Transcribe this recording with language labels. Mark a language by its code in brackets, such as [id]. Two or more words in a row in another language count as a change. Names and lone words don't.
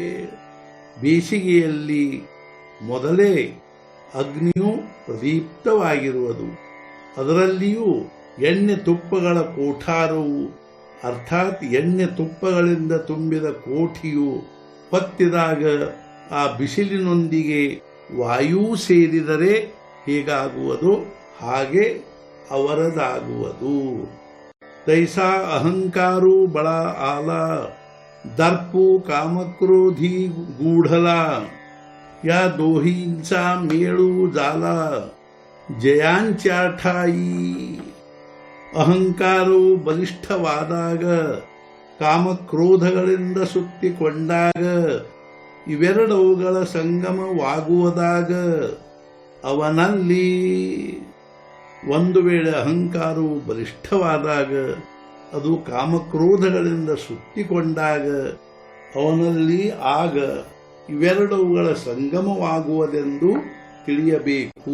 [kn] ಬೇಸಿಗೆಯಲ್ಲಿ ಮೊದಲೇ ಅಗ್ನಿಯು ಪ್ರದೀಪ್ತವಾಗಿರುವುದು, ಅದರಲ್ಲಿಯೂ ಎಣ್ಣೆ ತುಪ್ಪಗಳ ಕೋಠಾರವು ಅರ್ಥಾತ್ ಎಣ್ಣೆ ತುಪ್ಪಗಳಿಂದ ತುಂಬಿದ ಕೋಠಿಯು ಹೊತ್ತಿದಾಗ ಆ ಬಿಸಿಲಿನೊಂದಿಗೆ ವಾಯು ಸೇರಿದರೆ ಹೇಗಾಗುವುದು ಹಾಗೆ ಅವರದಾಗುವುದು. [mr] तैसा अहंकारु बळ आला दर्पु कामक्रोधी गूढला. या दोहींचा मेळू झाला जयांचा ठायी. [kn] ಅಹಂಕಾರವು ಬಲಿಷ್ಠವಾದಾಗ, ಕಾಮಕ್ರೋಧಗಳಿಂದ ಸುತ್ತಿಕೊಂಡಾಗ, ಇವೆರಡವುಗಳ ಸಂಗಮವಾಗುವುದಾಗ ಅವನಲ್ಲಿ ಒಂದು ವೇಳೆ ಅಹಂಕಾರವು ಬಲಿಷ್ಠವಾದಾಗ, ಅದು ಕಾಮಕ್ರೋಧಗಳಿಂದ ಸುತ್ತಿಕೊಂಡಾಗ ಅವನಲ್ಲಿ ಆಗ ಇವೆರಡವುಗಳ ಸಂಗಮವಾಗುವುದೆಂದು ತಿಳಿಯಬೇಕು.